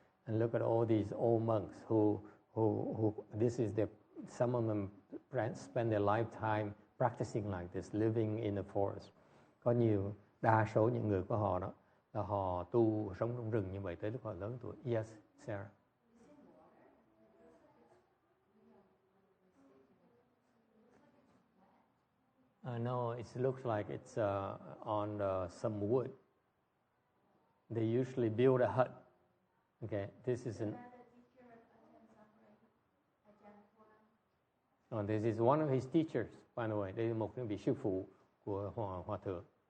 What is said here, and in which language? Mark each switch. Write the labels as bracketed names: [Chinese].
[English] And look at all these old monks who this is some of them spend their lifetime practicing like this, living in the forest. [Vietnamese] Có đa số những người của họ đó là họ tu sống trong rừng như vậy tới lúc họ lớn tuổi. [English] Yes, Sarah. No, it looks like it's on some wood. They usually build a hut. Okay, this is this is one of his teachers, by the way. [Vietnamese] Đây là một vị sư phụ của hòa thượng.